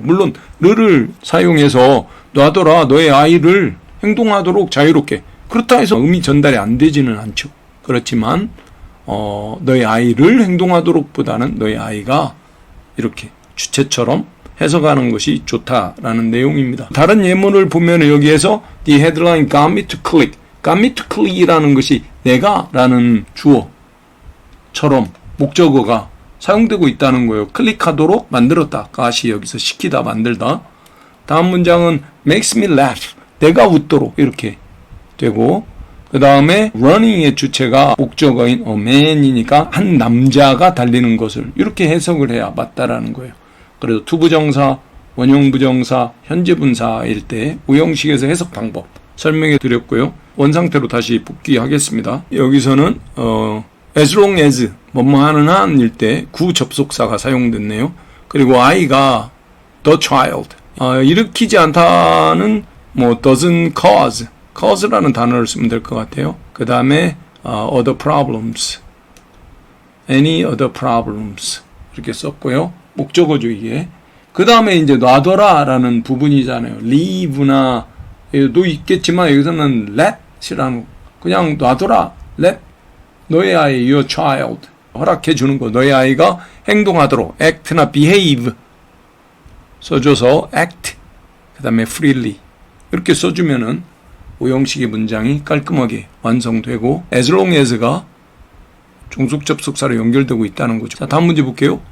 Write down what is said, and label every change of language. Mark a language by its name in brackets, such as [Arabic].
[Korean] 물론 르를 사용해서 놔둬라 너의 아이를 행동하도록 자유롭게 그렇다 해서 의미 전달이 안 되지는 않죠. 그렇지만 너의 아이를 행동하도록 보다는 너의 아이가 이렇게 주체처럼 해석하는 것이 좋다라는 내용입니다. 다른 예문을 보면 여기에서 [English] The headline got me to click. got me to click [Korean] 이라는 것이 내가 라는 주어처럼 목적어가 사용되고 있다는 거예요. 클릭하도록 만들었다. got이 여기서 시키다 만들다. 다음 문장은 [English] makes me laugh. [Korean] 내가 웃도록 이렇게 되고 그 다음에 running의 주체가 목적어인 a man이니까 한 남자가 달리는 것을 이렇게 해석을 해야 맞다라는 거예요. 그래서 투부정사, 원형부정사, 현재분사일 때 우형식에서 해석 방법 설명해 드렸고요. 원상태로 다시 복귀하겠습니다. 여기서는 as long as 뭐뭐 하는 한일 때 구접속사가 사용됐네요. 그리고 아이가 the child 일으키지 않다는 뭐 [English] doesn't cause [Korean] 라는 단어를 쓰면 될 것 같아요. 그 다음에 [English] other problems, any other problems [Korean] 이렇게 썼고요. 목적어죠 이게. 그 다음에 이제 놔둬라라는 부분이잖아요. leave나 도 있겠지만 여기서는 let이라는 그냥 놔둬라. let 너의 아이 your child 허락해 주는 거. 너의 아이가 행동하도록 act나 behave 써줘서 act 그 다음에 freely 이렇게 써주면은 오형식의 문장이 깔끔하게 완성되고 as long as가 종속 접속사로 연결되고 있다는 거죠. 자, 다음 문제 볼게요.